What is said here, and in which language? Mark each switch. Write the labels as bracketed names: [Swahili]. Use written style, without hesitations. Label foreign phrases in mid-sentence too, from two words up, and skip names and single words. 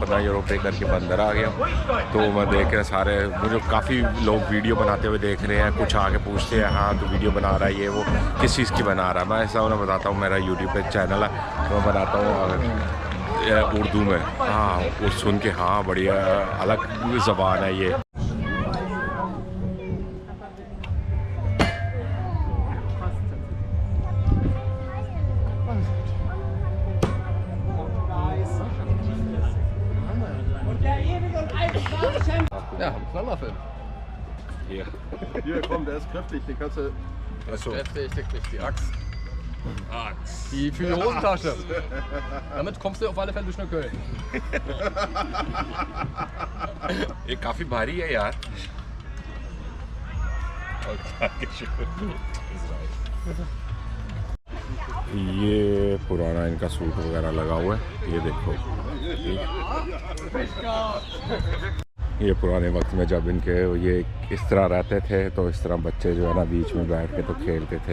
[Urdu] 15 یورو پے کر کے میں اندر آ گیا. تو میں دیکھ رہا سارے, مجھے کافی لوگ ویڈیو بناتے ہوئے دیکھ رہے ہیں. کچھ آ کے پوچھتے ہیں ہاں تو ویڈیو بنا رہا ہے یہ وہ, کس چیز کی بنا رہا ہے. میں ایسا انہیں بتاتا ہوں میرا یوٹیوب پہ چینل ہے, تو میں بناتا ہوں اردو میں. ہاں وہ سن کے ہاں بڑی الگ زبان ہے یہ. [German] Ja, Knallerfilm. Hier. Hier, komm, der ist kräftig, den kannst du... Achso. Richtig, die Axt. Die für die Hosentasche. Damit kommst du auf alle Fälle durch nach Köln. [Urdu] یہ کافی بھاری ہے یار. یہ پرانا ان کا سوٹ وغیرہ لگا ہوا ہے, یہ دیکھو. یہ پرانے وقت میں جب ان کے یہ اس طرح رہتے تھے تو اس طرح بچے جو ہے نا بیچ میں بیٹھ کے تو کھیلتے تھے.